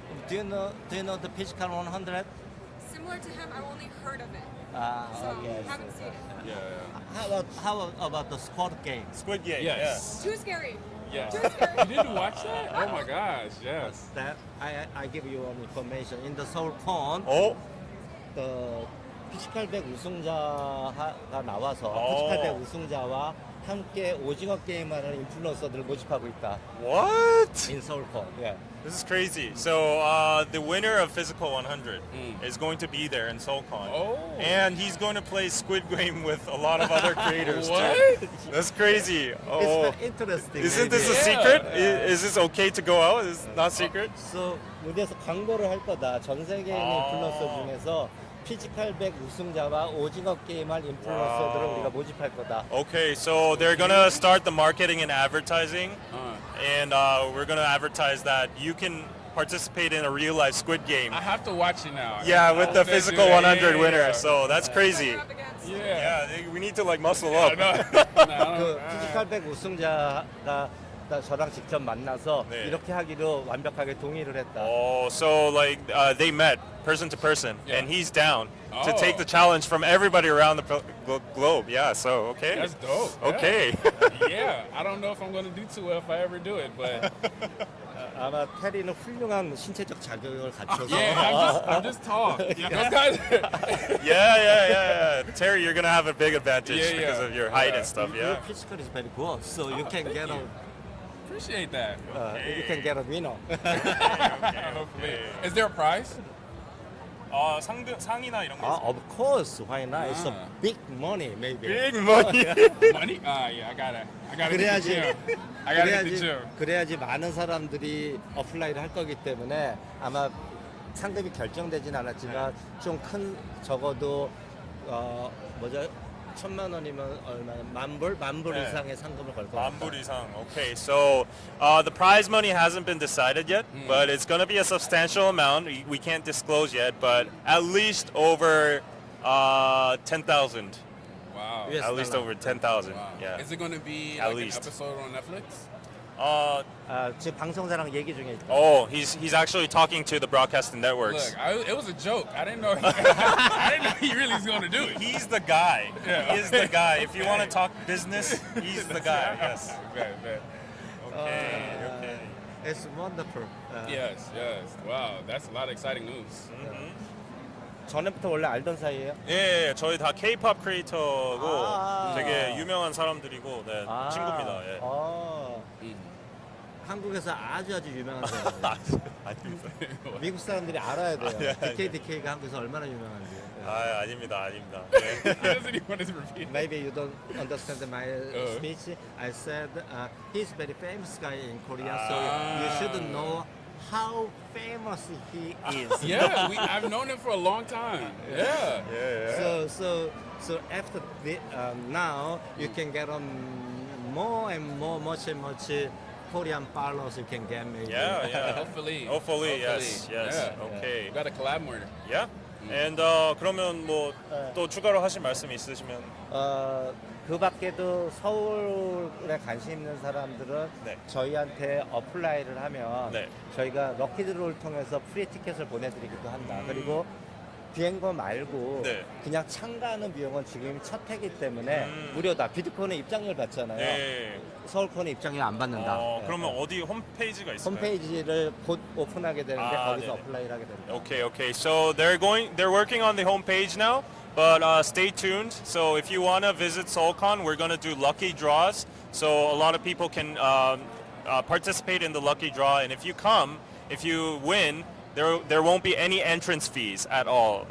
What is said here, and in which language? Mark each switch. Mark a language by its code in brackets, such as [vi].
[en] Do you know the Physical 100? Similar to him, I've only heard of it, so Okay. haven't seen it. Yeah. How about the Squid game? Squid Game. Yes. Too scary. Yeah. Too scary. You didn't watch that? Oh my gosh, yes. That I give you one information. In the Soulcon, Oh. [ko] the 피지컬 100 우승자가 나와서 오. 피지컬 100 우승자와 함께 오징어 게임하는 인플루언서들을 모집하고 있다. [en] What? In Soulcon. Yeah. This is crazy. So the winner of Physical 100 is going to be there in Soulcon. Oh. And he's going to play Squid Game with a lot of other creators. What? Too. That's crazy. It's Oh. very interesting. Isn't this a Yeah. secret? Is this okay to go out? Is it not secret? [ko] So 여기에서 광고를 할 거다. 전 세계에 있는 인플루언서 중에서 피지컬 100 우승자와 오징어 게임할 인플루언서들을 우리가 모집할 거다. [en] Okay, so they're gonna start the marketing and advertising, and we're gonna advertise that you can participate in a real life Squid Game. I have to watch it now. Yeah, with the Let's do Physical that. 100 Yeah, winner. yeah. So that's crazy. Up against. Yeah. We need to like muscle I up. know. [ko] 그 피지컬 100 우승자가 저랑 직접 만나서 네. 이렇게 하기로 완벽하게 동의를 했다. [en] Oh, so like they met person to person, Yeah. and he's down to Oh. take the challenge from everybody around the globe. Yeah, so okay. That's dope. Okay. Yeah. I don't know if I'm going to do too well if I ever do it, but [ko] 아마 테리는 훌륭한 신체적 자격을 갖춰서 [en] yeah, I'm just tall. Those guys. Yeah. Terry, you're gonna have a big advantage Yeah, because of your height and stuff. Your Yeah. physical is very good, so you can get a Appreciate that. you can get a winner. Hopefully. Is there a prize? [ko] 상이나 이런 거. [en] Of course, why not? It's a big money, maybe. Big money. Money? Yeah, I gotta hit the [ko] 그래야지 [en] gym. I gotta hit the gym. [ko] 그래야지 많은 사람들이 어플라이를 할 거기 때문에 아마 상금이 결정되진 않았지만 좀 큰 적어도 뭐죠? 1,000만 원이면 얼마나 만불 네. 이상의 상금을 걸 겁니다. 만불 이상. [en] Okay, so the prize money hasn't been decided yet, but it's going to be a substantial amount. We can't disclose yet, but at least over 10,000. Wow. US At least dollar. over 10,000. Wow. Yeah. Is it going to be At like least. an episode on Netflix? [ko] 지금 방송사랑 얘기 중에 있다. [en] Oh, he's actually talking to the broadcasting networks. Look, it was a joke. I didn't know. I didn't know he really was going to do it. He's the guy. Yeah. He is the guy. If you want to talk business, he's the guy. Yes. Bet. Okay. It's wonderful. Yes. Wow, that's a lot of exciting news. [ko] 전에부터 원래 알던 사이예요? 예, 저희 다 K-pop 크리에이터고 아. 되게 유명한 사람들이고 네, 친구입니다. 예. 한국에서 아주 유명한 사람. 아닙니다. 미국 사람들이 알아야 돼요. 예, 예. DKDK가 한국에서 얼마나 유명한지. 아닙니다. 네. [en] He doesn't even want to repeat. Maybe you don't understand my speech. I said he's very famous guy in Korea, so you should know how famous he is. Yeah, I've known him for a long time. Yeah. So after now, you can get more and more, much Korean followers you can get maybe. Yeah. Hopefully. Yes. Yeah. Okay. We got to collab more. Yeah. [ko] And 그러면 뭐 또 추가로 하실 말씀 있으시면 그 밖에도 서울에 관심 있는 사람들은 네. 저희한테 어플라이를 하면 네. 저희가 럭키드로를 통해서 프리 티켓을 보내드리기도 한다. 그리고 비행거 말고 네. 그냥 참가하는 비용은 지금 첫 해기 때문에 무료다. 비드콘은 입장료를 받잖아요. 네. 서울콘은 입장료 안 받는다. 네. 그러면 어디 홈페이지가 있을까요? 홈페이지를 곧 오픈하게 되는데 거기서 네네. 어플라이를 하게 됩니다. Okay. [en] So they're working on the homepage now, but stay tuned. So if you want to visit Soulcon, we're going to do lucky draws. So a lot of people can participate in the lucky draw, and if you win, there won't be any entrance fees at all.